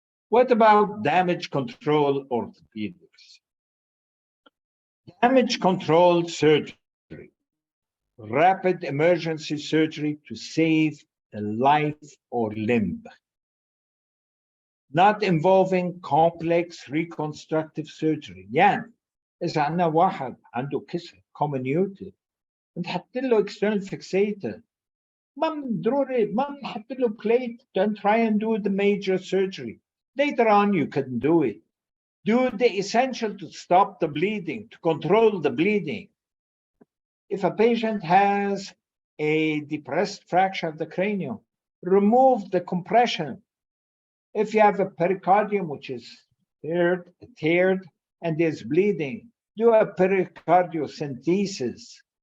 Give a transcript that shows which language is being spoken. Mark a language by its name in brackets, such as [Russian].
[English] What about damage control orthopedics? Damage control surgery, rapid emergency surgery to save a life or limb, not involving complex reconstructive surgery. [Arabic] يعني إذا عندنا واحد عنده كسر comminuted نحط له external fixator، ما ضروري ما نحط له plate, [English] don't try and do the major surgery. Later on you can do it. Do the essential to stop the bleeding, to control the bleeding. If a patient has a depressed fracture of the cranium, remove the compression. If you have a pericardium which is teared and is bleeding, do a pericardiocentesis.